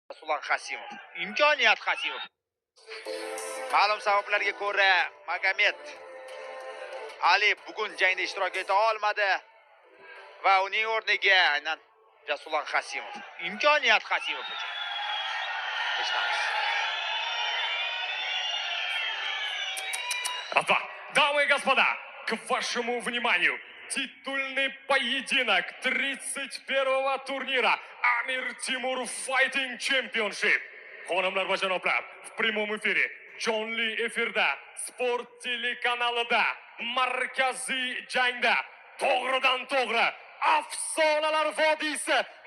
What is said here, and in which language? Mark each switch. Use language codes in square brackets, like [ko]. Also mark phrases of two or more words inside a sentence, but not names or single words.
[uz] Rasulon Qasimov. Imkoniyat Qasimov. Ma'lum sabablarga ko'ra Magomed Ali bugun jangda ishtirok eta olmadi va uning o'rniga aynan Rasulon Qasimov. Imkoniyat Qasimov uchun. Eshitamiz. [ru] Дамы и господа, к вашему вниманию титульный поединок 31-го турнира Амир Тимур Fighting Championship. [uz] Xonimlar va janoblar, [ru] в прямом эфире [uz] jonli efirda sport telekanalida markaziy jangda to'g'ridan to'g'ri afsonalar vodiysi